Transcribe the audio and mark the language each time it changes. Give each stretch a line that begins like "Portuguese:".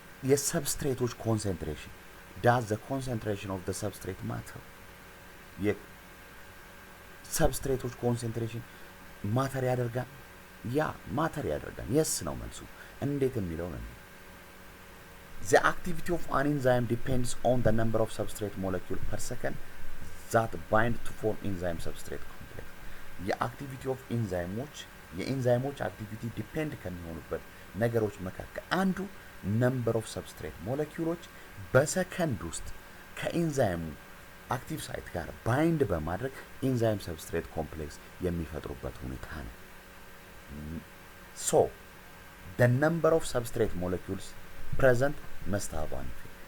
Amharic: የሰብስትሬቶች ኮንሰንትሬሽን
English: does the concentration of the substrate matter
Amharic: የሰብስትሬቶች ኮንሰንትሬሽን ማተር ያደርጋል። ያ ማተር ያደርጋል። የስ ነው መልሱ። እንዴት የሚለው ነው?
English: The activity of an enzyme depends on the number of substrate molecule per second that bind to form enzyme substrate complex.
Amharic: የአክቲቪቲ ኦፍ ኢንዛይሞች የኢንዛይሞች አክቲቪቲ ዲፔንድ ከሚሆኑበት ነገሮች መካከል አንዱ ነምበር ኦፍ ሰብስትሬት ሞለኪውሎች በሰከንድ ውስጥ ከኢንዛይሙ አክቲቭ ሳይት ጋር ባይንድ በማድረግ ኢንዛይም ሰብስትሬት ኮምፕሌክስ የሚፈጥሩበት ሁኔታ ነው።
English: So the number of substrate molecules present must have one effect.